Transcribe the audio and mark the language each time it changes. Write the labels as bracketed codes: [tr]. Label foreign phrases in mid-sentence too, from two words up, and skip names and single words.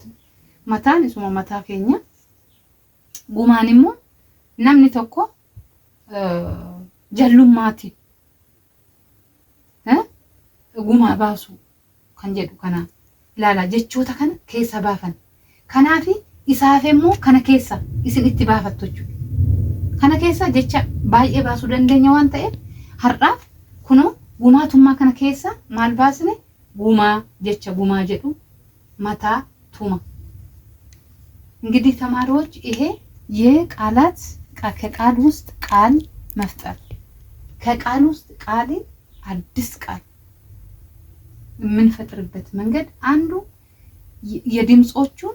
[om] Mataan isuma mataa keenya. Gumaan immoo namni tokko jallummaati gumaa baasu kan jedhu kana ilaala jechoota kana keessa baafan. Kanaaf isaaf immoo kana keessa isin itti baafattu jechuudha. Kana keessa jecha baay'ee baasuu dandeenya waan ta'eef har'aaf kunoo gumaatummaa kana keessa maal baasne gumaa jecha gumaa jedhu mataa tuma. [am] እንግዲህ ተማሪዎች ይሄ የቃላት ከቃል ውስጥ ቃል መፍጠር ከቃል ውስጥ ቃል አዲስ ቃል የምንፈጥርበት መንገድ አንዱ የድምጾቹን